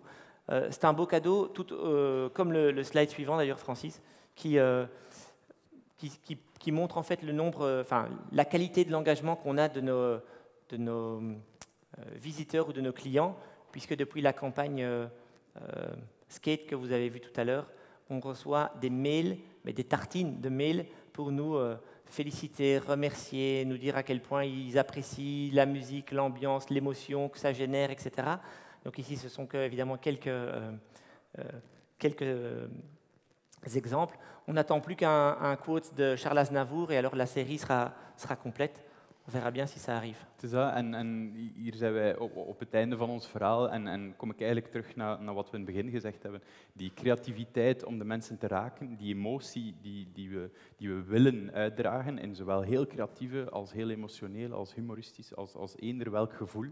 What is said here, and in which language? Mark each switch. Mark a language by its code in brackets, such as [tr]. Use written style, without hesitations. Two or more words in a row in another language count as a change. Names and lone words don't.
[fr] C'est un beau cadeau, tout, comme le slide suivant d'ailleurs, Francis, qui montre en fait le nombre, la qualité de l'engagement qu'on a de nos visiteurs ou de nos clients, puisque depuis la campagne Skate que vous avez vue tout à l'heure, on reçoit des mails, mais des tartines de mails pour nous féliciter, remercier, nous dire à quel point ils apprécient la musique, l'ambiance, l'émotion que ça génère, etc. Donc ici, ce sont évidemment quelques exemples. On n'attend plus qu'un quote de Charles Aznavour et alors la série sera complète. On verra bien si ça arrive. [nl] Het is dat, en hier zijn wij op het einde van ons verhaal en kom ik eigenlijk terug naar wat we in het begin gezegd hebben. Die creativiteit om de mensen te raken, die emotie die we willen uitdragen, in zowel heel creatieve als heel emotioneel, als humoristisch, als eender welk gevoel.